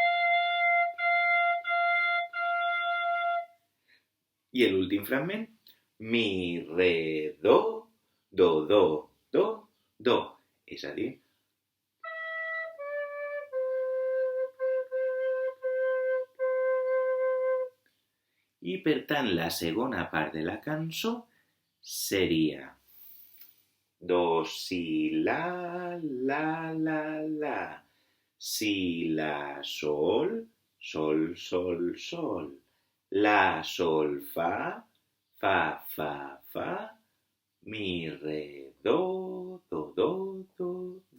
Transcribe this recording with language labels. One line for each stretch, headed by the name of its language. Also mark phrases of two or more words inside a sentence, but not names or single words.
Catalan: I l'últim fragment. mi, re, do, do, do, do, do. És a dir, i per tant la segona part de la cançó seria do, si, la, si, la, sol, sol, sol, sol, la, sol, fa, fa, mi, re, do, do, do, do, do.